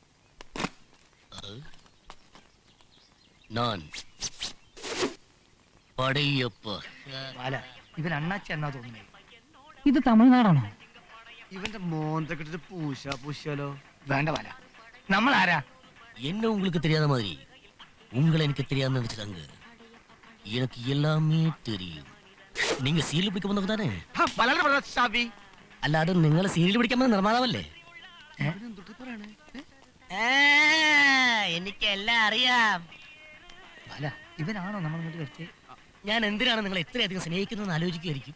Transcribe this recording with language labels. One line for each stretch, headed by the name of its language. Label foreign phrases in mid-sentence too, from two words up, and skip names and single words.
Malayalam: ബാല, ഇവൻ അണ്ണാച്ചി എന്നാ തോന്നുന്നത്. ഇത് തമിഴ്നാടാണോ? ഇവന്റെ മോന്തൊക്കെ ഇട്ടിട്ട് പൂശാലോ? വേണ്ട ബാല, നമ്മൾ ആരാ?
Tamil: என்ன உங்களுக்கு தெரியாத மாதிரி உங்களை எனக்கு தெரியாம நினைச்சுட்டாங்க. எனக்கு எல்லாமே தெரியும். நீங்க
Malayalam: സീരിയൽ പിടിക്കാൻ വന്നവ താനേ? ഷാഫി, അല്ലാതെ നിങ്ങളെ സീരിയൽ പിടിക്കാൻ വന്ന നിർമ്മാതാവല്ലേ? എനിക്കെല്ലാം അറിയാം. ബാല, ഇവനാണോ നമ്മൾ ഇങ്ങോട്ട് വരുത്തി? ഞാൻ എന്തിനാണ് നിങ്ങളെ ഇത്രയധികം സ്നേഹിക്കുന്നതെന്ന് ആലോചിക്കുമായിരിക്കും.